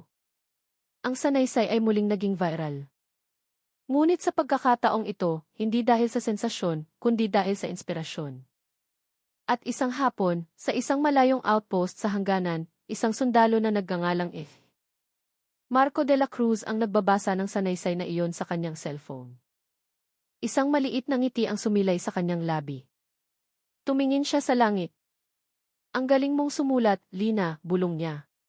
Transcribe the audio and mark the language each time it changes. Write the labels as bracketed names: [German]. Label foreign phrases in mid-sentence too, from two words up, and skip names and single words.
[Filipino] Ang sanaysay ay muling naging viral. Ngunit sa pagkakataong ito, hindi dahil sa sensasyon, kundi dahil sa inspirasyon. At isang hapon, sa isang malayong outpost sa hangganan, isang sundalo na nagngangalang Marco de la Cruz ang nagbabasa ng sanaysay na iyon sa kanyang cellphone. Isang maliit na ngiti ang sumilay sa kanyang labi. Tumingin siya sa langit. "Ang galing mong sumulat, Lina," bulong niya.